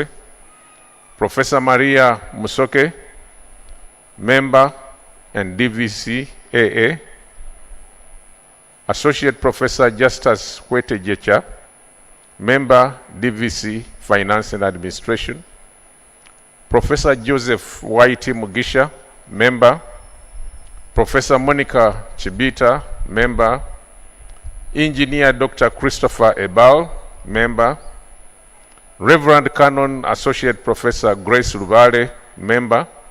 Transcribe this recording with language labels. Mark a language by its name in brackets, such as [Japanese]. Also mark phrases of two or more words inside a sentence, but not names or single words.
[English] Professor Maria Musoke, member and DVC AA. Associate Professor Justus Kwete Jecha, member DVC Finance and Administration. Professor Joseph Waiti Mugisha, member. Professor Monica Chibita, member. Engineer Dr. Christopher Ebal, member. Reverend Canon Associate Professor Grace Rubale, member.